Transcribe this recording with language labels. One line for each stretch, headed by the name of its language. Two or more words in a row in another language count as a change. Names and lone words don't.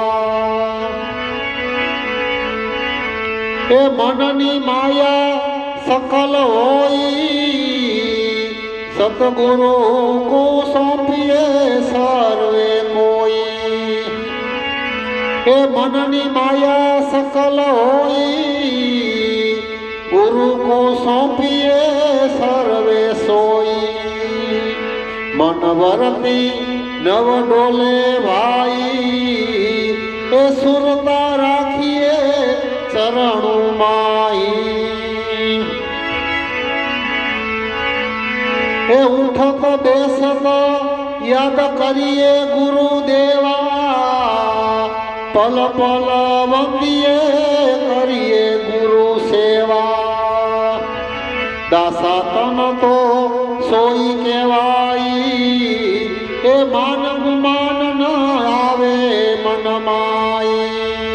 Hindi: ए मननी माया सकल होई, सतगुरु को सौंपिए सर्वे कोई। ए मननी माया सकल होई, गुरु को सौंपिए सर्वे सोई। मन वरती नव डोले भाई, ए सुरता राखिए चरणों
Gujarati: માહી એ ઉઠત બેસત યાદ કરીએ ગુરુદેવા પલ પલ વંદીએ કરીએ ગુરુ સેવા દાસા તન તો સોઈ કહેવાઈ એ માનવ માન ન આવે મનમાઈ